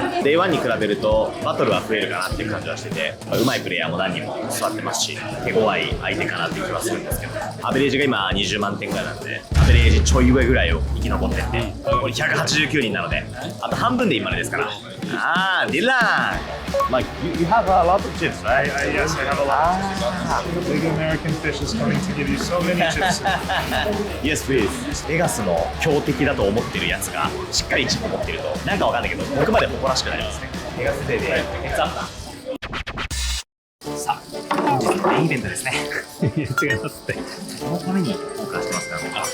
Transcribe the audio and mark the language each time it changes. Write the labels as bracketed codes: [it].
[ja] Day1 に比べるとバトルは増えるかなっていう感じはしてて、上手いプレイヤーも何人も座ってますし、手強い相手かなっていう気はするんですけど、アベレージが今20万点ぐらいなんで、アベレージちょい上ぐらいを生き残ってって、これ189人なので、あと半分で今までですから。あー、ディラン。 [en] まあ、you have a lot of chips, right? Yes, I have a lot. The big American fish is coming to give you so many chips. Yes, please. [ja] ベガスの強敵だと思ってるやつがしっかりチップ持ってるとなんかわかんないけど僕まで誇らしくなりますね。ベガスデーでヘッズアップだ。さあ本日のメインイベントですね。いや違いますって。そのためにオーカーしてますからね。